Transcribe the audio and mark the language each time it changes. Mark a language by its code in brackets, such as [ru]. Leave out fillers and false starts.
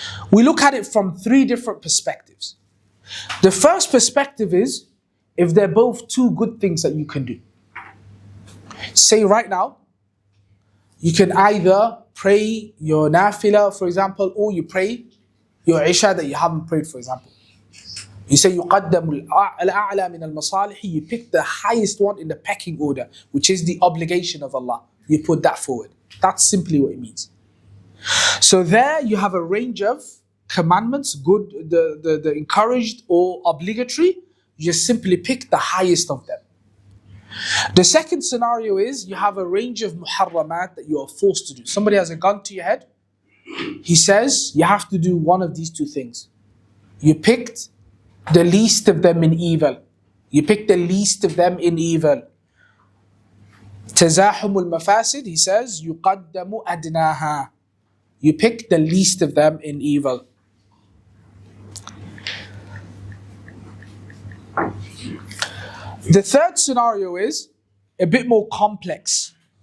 [en] We look at it from 3 different perspectives. The first perspective is if they're both 2 good things that you can do. Say right now, you can either pray your nafila, for example, or you pray your isha that you haven't prayed, for example. You say [ar] يُقَدَّمُ الْأَعْلَى مِنَ الْمَصَالِحِ. [en] You pick the highest one in the pecking order, which is the obligation of Allah. You put that forward. That's simply what it means. So there you have a range of commandments, good, the encouraged or obligatory. You just simply pick the highest of them. The second scenario is you have a range of muharramat that you are forced to do. Somebody has a gun to your head. He says you have to do one of these 2 things. You picked the least of them in evil. You picked the least of them in evil. [ar] تزاحم المفاسد, [en] he says, [ar] يقدم أدناها. [en] You pick the least of them in evil. The third scenario is a bit more complex.